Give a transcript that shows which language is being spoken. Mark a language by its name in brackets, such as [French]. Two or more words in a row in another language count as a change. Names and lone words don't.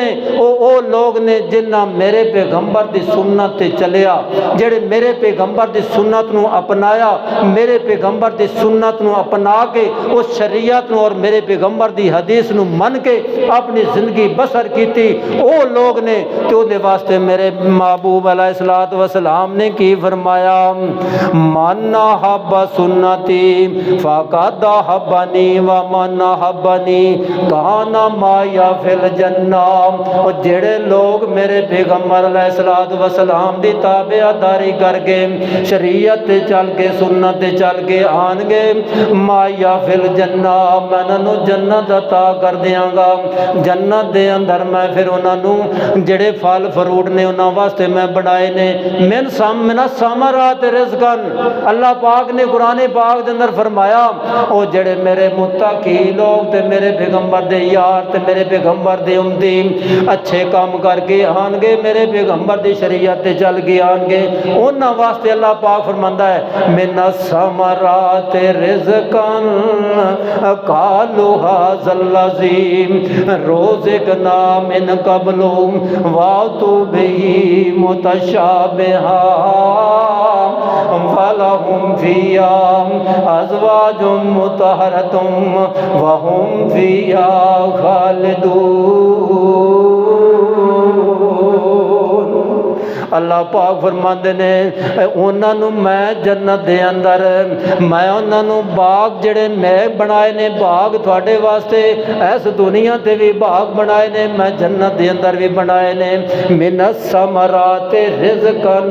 [Punjabi] اوہ لوک نیں جنہاں میرے پیغمبر دی سنت تے چلیا، جیہڑے میرے پیغمبر دی سنت نوں اپنایا، میرے پیغمبر دی سنت نوں اپنا کے اس شریعت نوں اور میرے پیغمبر دی حدیث نوں من کے اپنی زندگی بسر کیتی، اوہ لوک نیں. تو اوہدے واسطے میرے محبوب علیہ الصلوٰۃ والسلام نے کی فرمایا, [Arabic] من أحب سنتي فقد أحبني ومن أحبني كان معي في الجنة. [Punjabi] اور جیہڑے لوک میرے پیغمبر علیہ الصلوٰۃ والسلام دی تابعداری کر کے، شریعت تے چل کے، سنت تے چل کے آن گے، معی فی الجنہ، میں انہاں نوں جنت عطا کر دیاں گا، جنت دے اندر اندر میں فیر انہاں نوں جیہڑے پھل فروٹ نیں انہاں واسطے میں بنائے نیں [Arabic] من الثمرات رزقا. [Punjabi] اللہ پاک نے قرآن پاک دے اندر فرمایا اوہ جیہڑے میرے متقی لوک تے میرے پیغمبر دے یار تے میرے پیغمبر دے امتی اچھے کم کر کے آن گے، میرے پیغمبر دی شریعت تے چل کے آن گے، انہاں واسطے اللہ پاک فرماندا ہے [Arabic] من الثمرات رزقا قالوا هذا الذي رزقنا من قبل وأتوا به متشابها ولهم فيها أزواج مطهرة وهم فيها خالدون. [Punjabi] اللہ پاک فرماندے نیں انہاں نوں میں جنت دے اندر میں انہاں نوں باغ جیہڑے میں بنائے نیں باغ تھوڑے واسطے اس دنیا تے وی باغ بنائے نیں، میں جنت دے اندر وی بنائے نیں [Arabic] من الثمرات رزقا.